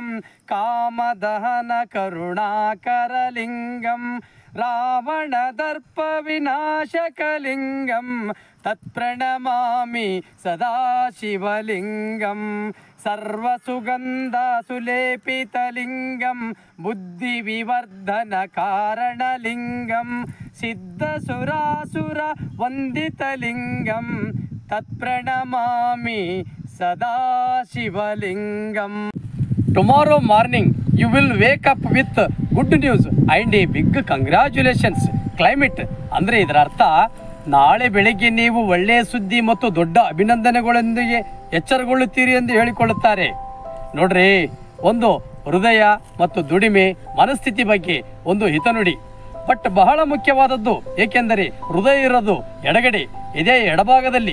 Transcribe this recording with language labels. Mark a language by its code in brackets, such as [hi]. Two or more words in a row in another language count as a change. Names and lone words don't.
[sa] ಕಾಮದಹನ ಕರುಣಾಕರಲಿಂಗಂ ರಾವಣದರ್ಪ ವಿನಾಶಕಲಿಂಗಂ ತತ್ಪ್ರಣಮಾಮಿ ಸದಾ ಶಿವಲಿಂಗಂ ಸರ್ವಸುಗಂಧ ಸುಲೇಪಿತಲಿಂಗಂ ಬುದ್ಧಿವಿವರ್ಧನ ಕಾರಣಲಿಂಗಂ ಸಿದ್ಧಸುರಾಸುರ ವಂದಿತಲಿಂಗಂ ತತ್ಪ್ರಣಮಾಮಿ ಸದಾ ಶಿವಲಿಂಗಂ. [en] Tomorrow morning you will wake up with good news and a big congratulations. [kn] Climate ಅಂದರೆ ಇದರ ಅರ್ಥ ನಾಳೆ ಬೆಳಗ್ಗೆ ನೀವು ಒಳ್ಳೆಯ ಸುದ್ದಿ ಮತ್ತು ದೊಡ್ಡ ಅಭಿನಂದನೆಗಳೊಂದಿಗೆ ಎಚ್ಚರಗೊಳ್ಳುತ್ತೀರಿ ಎಂದು ಹೇಳಿಕೊಳ್ಳುತ್ತಾರೆ. ನೋಡ್ರಿ, ಒಂದು ಹೃದಯ ಮತ್ತು ದುಡಿಮೆ ಮನಸ್ಥಿತಿ ಬಗ್ಗೆ ಒಂದು ಹಿತನುಡಿ. ಬಟ್ ಬಹಳ ಮುಖ್ಯವಾದದ್ದು, ಏಕೆಂದರೆ ಹೃದಯ ಇರೋದು ಎಡಗಡೆ, ಇದೇ ಎಡಭಾಗದಲ್ಲಿ.